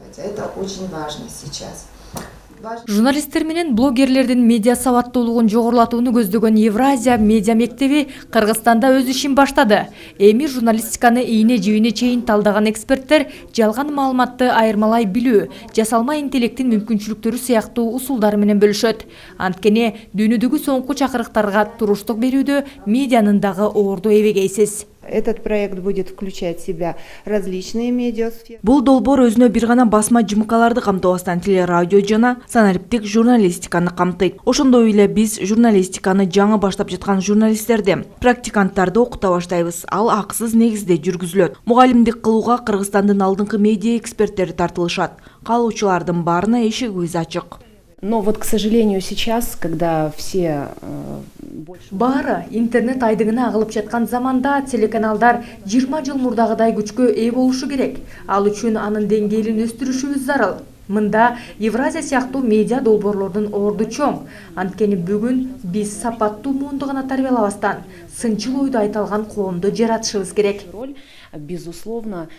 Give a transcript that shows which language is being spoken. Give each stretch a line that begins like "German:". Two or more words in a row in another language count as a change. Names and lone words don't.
Russian: Это очень важно сейчас.
Kyrgyz: Журналисттер менен блогерлердин медиа сабаттуулугун жогорулатууну көздөгөн Евразия медиа мектеби Кыргызстанда өз ишин баштады. Эми журналистиканы ийне жибине чейин талдаган эксперттер жалган маалыматты айырмалай билүү, жасалма интеллекттин мүмкүнчүлүктөрү сыяктуу усулдары менен бөлүшөт. Анткени дүйнөдөгү соңку чакырыктарга туруштук берүүдө медианын дагы орду эбегейсиз.
Russian: Этот проект будет включать в себя различные медиасферы.
Kyrgyz: Бул долбоор өзүнө бир гана басма жымкаларды камтабастан телерадио жана санариптик журналистиканы камтыйт. Ошондой эле биз журналистиканы жаңы баштап жаткан журналисттерди, практиканттарды окута баштайбыз. Ал акысыз негизде жүргүзүлөт. Мугалимдик кылууга Кыргызстандын алдыңкы медиа эксперттери тартылышат. Каалоочулардын баарына эшигибиз ачык.
Russian: Но вот, к сожалению, сейчас, когда все
Kyrgyz: Баары интернет айдыгына агылып жаткан заманда телеканалдар 20 жыл мурдагыдай күчкө ээ болушу керек. Ал үчүн анын деңгээлин өстүрүшүбүз зарыл. Мында Евразия сыяктуу медиа долбоорлордун орду чоң. Анткени бүгүн биз сапаттуу муунду гана тарбиялабастан, сынчыл ойду айта алган коомду жаратышыбыз керек.